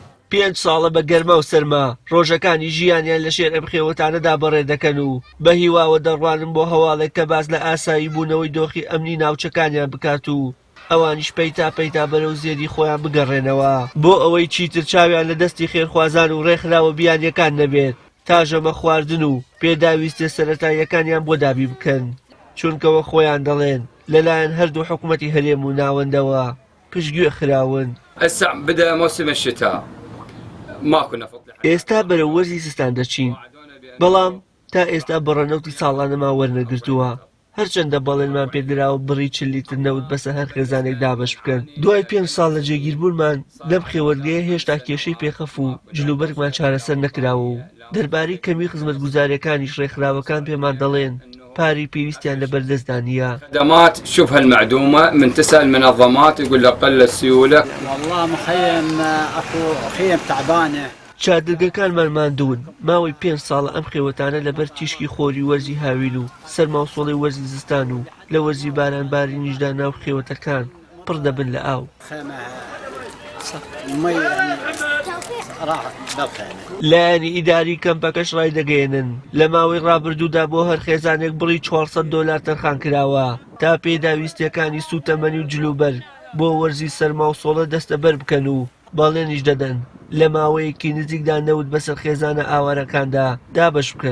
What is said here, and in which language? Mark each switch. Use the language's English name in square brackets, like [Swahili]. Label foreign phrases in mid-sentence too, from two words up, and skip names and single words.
[Central Kurdish] 5 ساڵە بە گەرما و سەرما ڕۆژەکانی ژیانیان لە شێر ئەم خێوەتانەدا بەڕێ دەکەن و بە هیواوە دەڕوانن بۆ هەواڵێک کە باز لە ئاسایی بوونەوەی دۆخی ئەمنی ناوچەکانیان بکات و ئەوانیش پەیتا بەرەو زێری خۆیان بگەڕێنەوە بۆ ئەوەی چیتر چاویان لە دەستی خێرخوازان و ڕێکخراوە بیانیەکان نەبێت تا ژەمە خواردن و پێداویستێ سەرەتاییەکانیان بۆ دابی بکەن چونکەوە خۆیان دەڵێن لەلایەن هەردوو حکوومەتی هەرێم و ناوەندەوە پشتگوێ خراون. [Arabic] بدأ موسم الشتاء ماكو نفط. [Central Kurdish] ئێستا بەرەو وەرزی زستان دەچین بەڵام تا ئێستا بەڕەنەوتی ساڵانەمان وەرنەگرتووە هەرچەندە بەڵێنمان پێدراوە بڕی 40 لیتر نەوت بەسە هەر خێزانێک دابەش بکەن. دوای 5 ساڵ لە جێگیربوونمان لەم خێوەرگەیە هێشتا کێشەی پێخەف و جلوبەرگمان چارەسەر نەکراوە و دەربارەی کەمی خزمەتگوزاریەکانیش ڕێکخراوەکان پێمان دەڵێن پاری پێویستیان لە بەردەستدانیە. [Arabic] خدمات شبه المعدومة من تسأل المنظمات يقول لك قل السيولة. والله مخيم اكو خيم تعبانة. [Central Kurdish] چادرگەکانمان ماندوون ماوەی 5 ساڵە ئەم خێوەتانە لەبەر تیشکی خۆری وەرزی هاوین و سەرماوسۆڵی وەرزی زستان و لە وەرزی بارانباری نیشدا ناو خێوەتەکان پڕ دەبن لە ئاو. لایەنی ئیداری کەمپەکەش ڕای دەگەێنن لە ماوەی ڕابردوودا بۆ هەر خێزانێک بڕی 400 دۆلار تەرخان کراوە تا پێداویستیەکانی سوتەمەنی و جلوبەر بۆ وەرزی سەرماوسۆڵە دەستەبەر بکەن و باڵێنیش دەدەن لە ماوەیەکی نزیکدا نەوت بەسەر خێزانە ئاوارەکاندا دابەش بکەن.